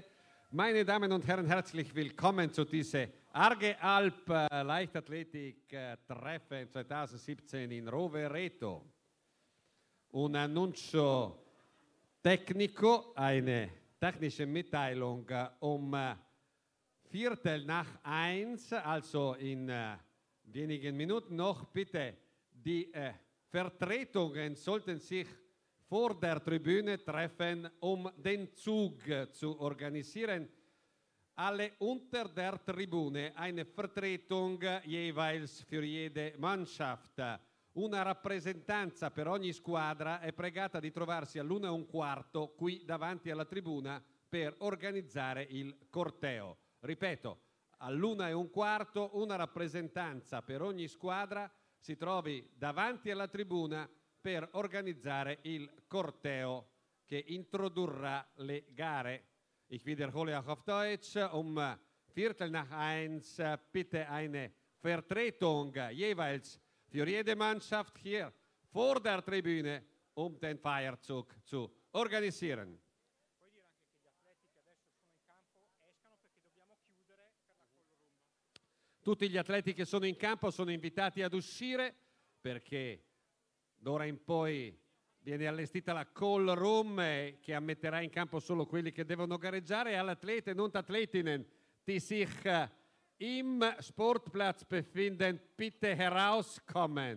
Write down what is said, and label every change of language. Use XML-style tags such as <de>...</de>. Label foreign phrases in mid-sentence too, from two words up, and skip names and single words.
<de>Meine Damen und Herren, herzlich willkommen zu dieser Arge Alp Leichtathletik Treffen 2017 in Rovereto.</de> <it>Un annuncio tecnico,</it> <de>eine technische Mitteilung Viertel nach 1, also in wenigen Minuten noch. Bitte, die Vertretungen sollten sich vor der Tribüne treffen, den Zug zu organisieren. Alle unter der Tribüne eine Vertretung jeweils für jede Mannschaft.</de> <it>Una rappresentanza per ogni squadra è pregata di trovarsi all'1:15 qui davanti alla tribuna per organizzare il corteo. Ripeto, all'1:15 una rappresentanza per ogni squadra si trovi davanti alla tribuna per organizzare il corteo che introdurrà le gare.</it> <de>Ich wiederhole auch auf Deutsch, Viertel nach 1 bitte eine Vertretung jeweils für jede Mannschaft hier vor der Tribüne, den Feierzug zu organisieren.</de> <it>Tutti gli atleti che sono in campo sono invitati ad uscire perché d'ora in poi viene allestita la</it> <en>call room</en> <it>che ammetterà in campo solo quelli che devono gareggiare.</it> <de>Alle Athleten und Athletinnen, die sich im Sportplatz befinden, bitte herauskommen.</de>